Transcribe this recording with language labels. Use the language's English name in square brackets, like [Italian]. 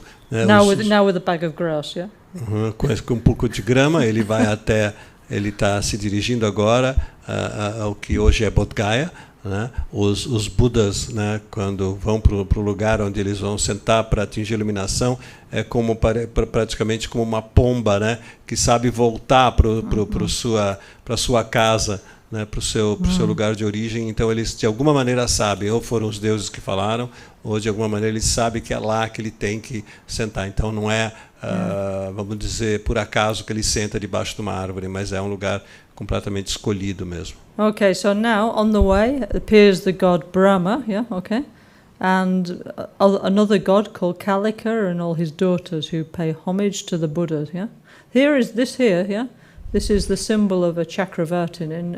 [English] now with a bag of grass, yeah. [Portuguese] Com um pouco de grama, ele vai até, ele está se dirigindo agora ao que hoje é Bodh Gaya, né? Os Budas, né, quando vão para o lugar onde eles vão sentar para atingir a iluminação, é como praticamente como uma pomba, né, que sabe voltar para sua casa, né, para o seu lugar de origem. Então eles de alguma maneira sabem, ou foram os deuses que falaram, ou de alguma maneira ele sabe que é lá que ele tem que sentar. Então não é, vamos dizer, por acaso que ele senta debaixo de uma árvore, mas é um lugar completamente escolhido mesmo. [English] Okay, so now on the way appears the god Brahma, yeah, okay, and another god called Kalika and all his daughters who pay homage to the Buddhas, yeah. Yeah. This is the symbol of a Chakravartin.